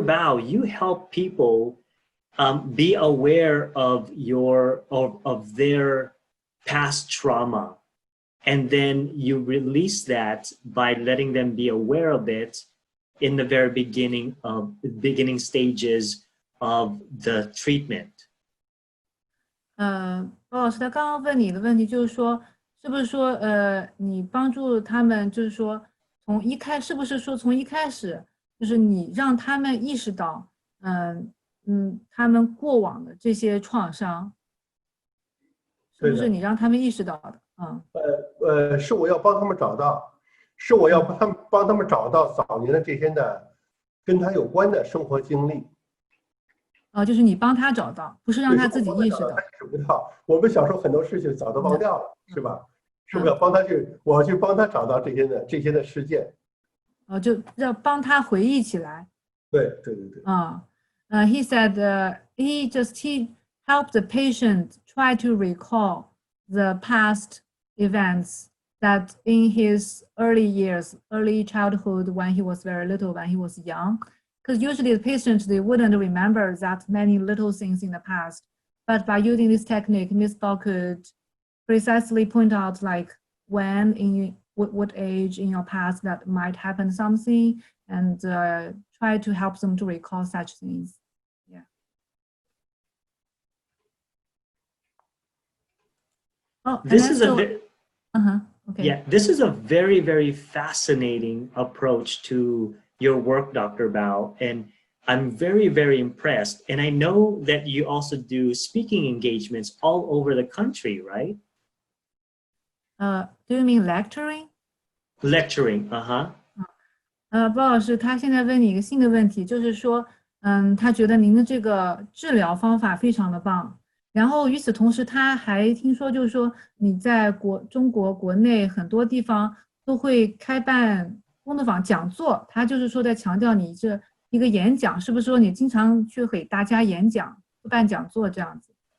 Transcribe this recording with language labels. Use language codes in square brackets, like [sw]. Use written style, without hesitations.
[en] Bao, you help people be aware of their past trauma, and then you release that by letting them be aware of it in the very beginning stages of the treatment. [zh] 包老师他刚刚问你的问题就是说，是不是说你帮助他们，就是说是不是说从一开始，就是你让他们意识到，他们过往的这些创伤，是不是你让他们意识到的？是我要帮他们找到，是我要帮他们找到早年的这些的跟他有关的生活经历。就是你帮他找到，不是让他自己意识到。他意识不到，我们小时候很多事情早都忘掉了，是吧？是不是要帮他我要去帮他找到这些的事件？就要帮他回忆起来。对。 [en] He said he helped the patient try to recall the past events that in his early childhood, when he was very little, when he was young. Because usually the patients, they wouldn't remember that many little things in the past. But by using this technique, Ms. Bao could precisely point out like when in what age in your past that might happen something, and try to help them to recall such things. Yeah. This is okay. Yeah, this is a very, very fascinating approach to your work, Dr. Bao, and I'm very, very impressed. And I know that you also do speaking engagements all over the country, right? Do you mean lecturing? Lecturing, [zh] 包老师，他现在问你一个新的问题，就是说，他觉得您的这个治疗方法非常的棒。然后与此同时，他还听说，就是说你在中国国内很多地方都会开办工作坊讲座，他就是说在强调你这一个演讲，是不是说你经常去给大家演讲、办讲座这样子？